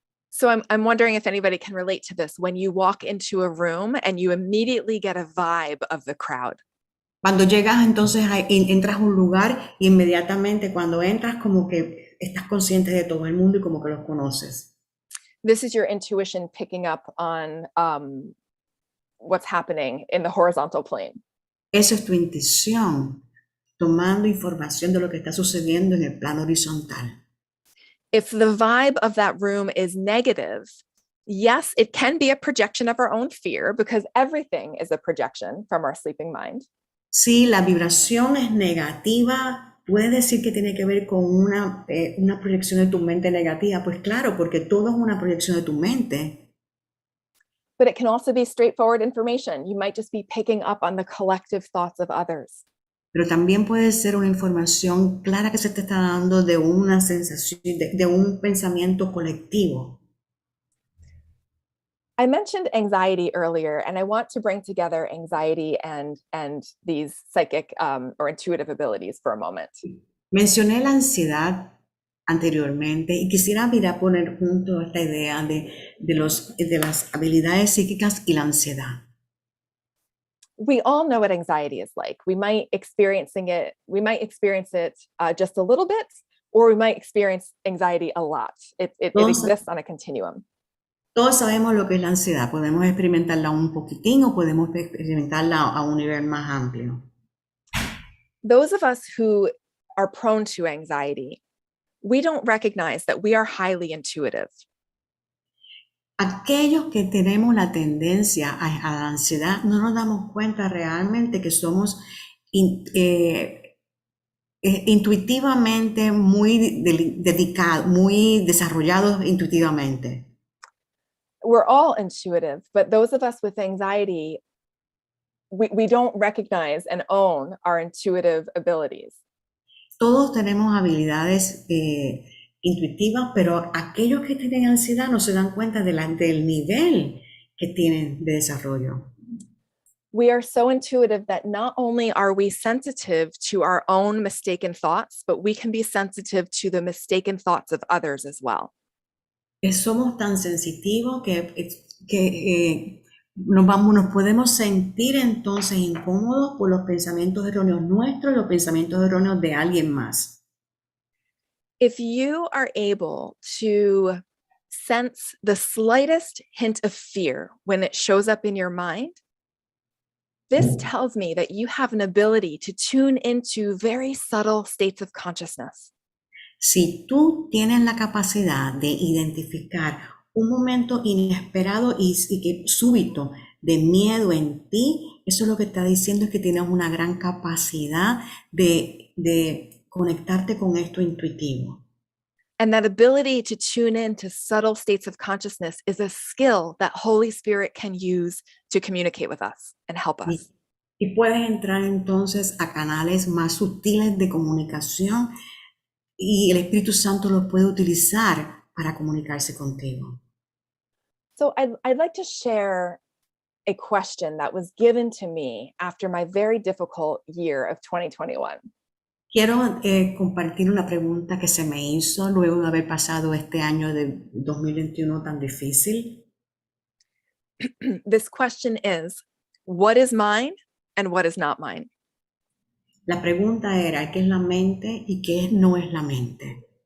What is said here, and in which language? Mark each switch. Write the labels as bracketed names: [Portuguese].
[English] So I'm wondering if anybody can relate to this. When you walk into a room and you immediately get a vibe of the crowd. [Spanish] Cuando llegas entonces entras a un lugar y inmediatamente cuando entras como que estás consciente de todo el mundo y como que los conoces. [English] This is your intuition picking up on what's happening in the horizontal plane. [Spanish] Eso es tu intuición, tomando información de lo que está sucediendo en el plano horizontal. [English] If the vibe of that room is negative, yes, it can be a projection of our own fear because everything is a projection from our sleeping mind. [Spanish] Si la vibración es negativa, puede decir que tiene que ver con una proyección de tu mente negativa. Pues claro, porque todo es una proyección de tu mente. [English] But it can also be straightforward information. You might just be picking up on the collective thoughts of others. [Spanish] Pero también puede ser una información clara que se te está dando de una sensación, de un pensamiento colectivo. [English] I mentioned anxiety earlier, and I want to bring together anxiety and these psychic or intuitive abilities for a moment. [Spanish] Mencioné la ansiedad anteriormente y quisiera poner junto esta idea de las habilidades psíquicas y la ansiedad. [English] We all know what anxiety is like. We might experience it just a little bit, or we might experience anxiety a lot. It exists on a continuum. [Spanish] Todos sabemos lo que es la ansiedad. Podemos experimentarla un poquitín o podemos experimentarla a un nivel más amplio. [English] Those of us who are prone to anxiety, we don't recognize that we are highly intuitive. [Spanish] Aquellos que tenemos la tendencia a la ansiedad, no nos damos cuenta realmente que somos intuitivamente muy dedicados, muy desarrollados intuitivamente. [English] We're all intuitive, but those of us with anxiety, we don't recognize and own our intuitive abilities. [Spanish] Todos tenemos habilidades intuitivas, pero aquellos que tienen ansiedad no se dan cuenta del nivel que tienen de desarrollo. [English] We are so intuitive that not only are we sensitive to our own mistaken thoughts, but we can be sensitive to the mistaken thoughts of others as well. [Spanish] Somos tan sensitivos que nos podemos sentir entonces incómodos por los pensamientos erróneos nuestros y los pensamientos erróneos de alguien más. [English] If you are able to sense the slightest hint of fear when it shows up in your mind, this tells me that you have an ability to tune into very subtle states of consciousness. [Spanish] Si tú tienes la capacidad de identificar un momento inesperado y súbito de miedo en ti, eso es lo que está diciendo, es que tienes una gran capacidad de conectarte con esto intuitivo. [English] And that ability to tune in to subtle states of consciousness is a skill that Holy Spirit can use to communicate with us and help us. [Spanish] Y puedes entrar entonces a canales más sutiles de comunicación y el Espíritu Santo los puede utilizar para comunicarse contigo. [English] So I'd like to share a question that was given to me after my very difficult year of 2021. [Spanish] Quiero compartir una pregunta que se me hizo luego de haber pasado este año de 2021 tan difícil. [English] This question is, what is mine and what is not mine? [Spanish] La pregunta era, ¿qué es la mente y qué no es la mente?